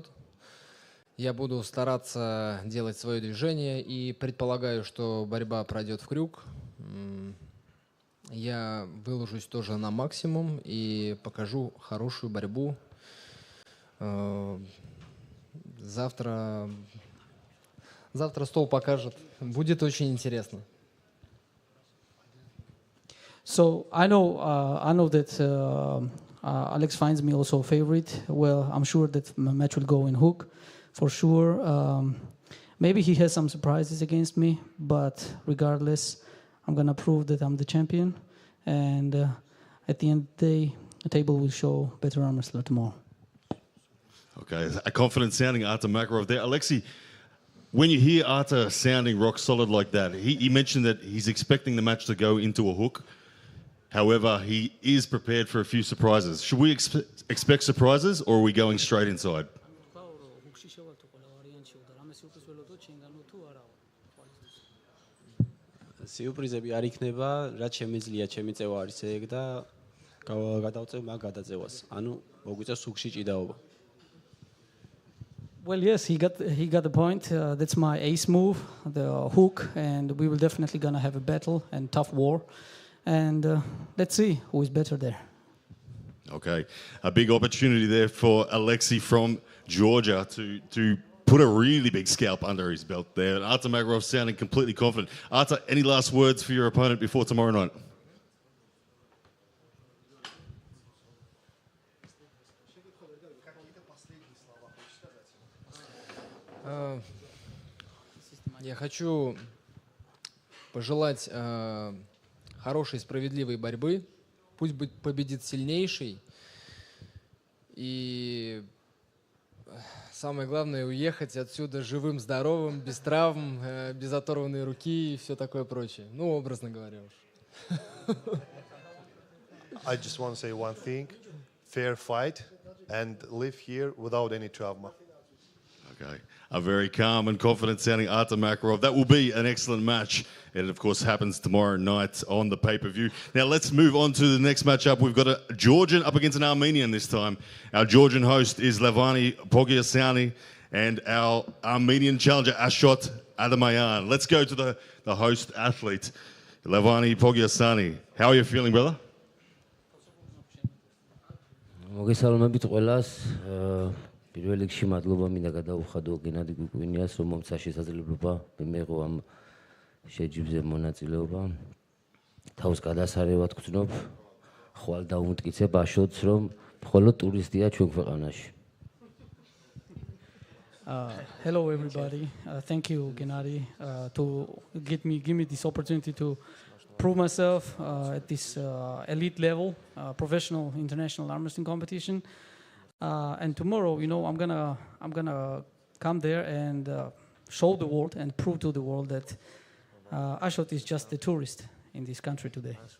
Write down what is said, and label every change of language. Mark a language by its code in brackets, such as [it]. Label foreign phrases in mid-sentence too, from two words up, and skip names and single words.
[ru] Я буду стараться делать свое движение и предполагаю, что борьба пройдет в крюк. Я выложусь тоже на максимум и покажу хорошую борьбу. Завтра стол покажет. Будет очень интересно. [en] So I know that Alex finds me also a favorite. Well, I'm sure that my match will go in hook, for sure. Maybe he has some surprises against me, but regardless, I'm gonna prove that I'm the champion. And at the end of the day, the table will show better arm wrestler tomorrow. Okay, a confident sounding Arta Marov there. Alexi, when you hear Arta sounding rock solid like that, he mentioned that he's expecting the match to go into a hook. However, he is prepared for a few surprises. Should we expect surprises, or are we going straight inside? [ka] სიურპრიზები არ იქნება, რაც შემიძლია, ჩემი წევა არის ეგ და გადავწევ მაგ გადაწევას. ანუ მოგვიწევს სუქში ჭიდაობა. [en] Well, yes, he got the point. That's my ace move, the hook, and we will definitely gonna have a battle and tough war. And let's see who is better there. Okay, a big opportunity there for Alexi from Georgia to put a really big scalp under his belt there. And Arta Marov sounding completely confident. Arta, any last words for your opponent before tomorrow night? [ru] Я хочу пожелать хорошей, справедливой борьбы. Пусть победит сильнейший. И самое главное — уехать отсюда живым, здоровым, без травм, без оторванной руки и все такое прочее. Ну, образно говоря уж. [en] I just want to say one thing. Fair fight and live here without any trauma. Okay, a very calm and confident sounding Arta Marov. That will be an excellent match. And of course happens tomorrow night on the pay-per-view. Now let's move on to the next matchup. We've got a Georgian up against an Armenian this time. Our Georgian host is Leavani Pogyani and our Armenian challenger Ashot Adaman. Let's go to the host athlete, Leavani Pogyani. How are you feeling, brother? [ka] მოგესალმებით ყველას. პირველ რიგში მადლობა მინდა გადაუხადო გენადი გუკვინიას, რომ მომცა შესაძლებლობა მიიღო ამ შეჯიბრზე მონაწილეობა. თავს გადასარევად გწნობ, ხვალ დაუმტკიცებ Ashot's, რომ მხოლოდ ტურისტია ჩვენ ქვეყანაში. [en] Hello everybody. Thank you, Gennady, to give me this opportunity to prove myself at this elite level, professional international arm wrestling competition. And tomorrow, I'm gonna come there and show the world and prove to the world that Ashot is just a tourist in this country today.